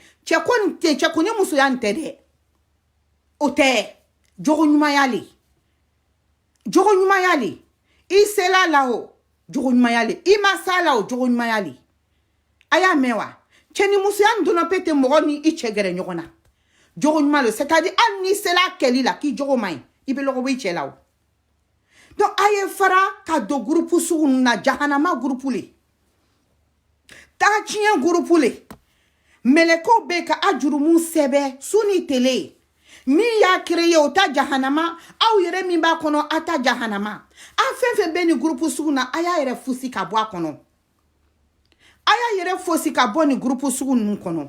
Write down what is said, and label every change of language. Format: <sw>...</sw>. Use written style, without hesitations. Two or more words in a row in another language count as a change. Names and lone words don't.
<bm>Cɛ ko ni musoya nin tɛ dɛ. O tɛ. Jogo ɲumanya le. Jogo ɲumanya le. I sela la o. Jogo ɲumanya le. I ma sa la o. Jogo ɲumanya le. A y'a mɛn wa? Cɛ ni musoya nin donna pe tɛ mɔgɔ ni I cɛ gɛrɛ ɲɔgɔn na. Jogo ɲuman le. C'est-à-dire hali ni sela kɛli la k'i jogo man ɲi. I bɛ lɔgɔ bɔ I cɛ la o. Donc a ye fara ka don groupe sugu ninnu na jahanama groupe le. Taatiɲɛ groupe le. Mɛlɛkɛw bɛ ka a jurumu sɛbɛ su ni tele. Min y'a créé o ta jahanama. Aw yɛrɛ min b'a kɔnɔ a ta jahanama. A fɛn fɛn bɛ ni groupe sugu na a y'a yɛrɛ fosi ka bɔ a kɔnɔ. A y'a yɛrɛ fosi ka bɔ ni groupe sugu ninnu kɔnɔ.</bm>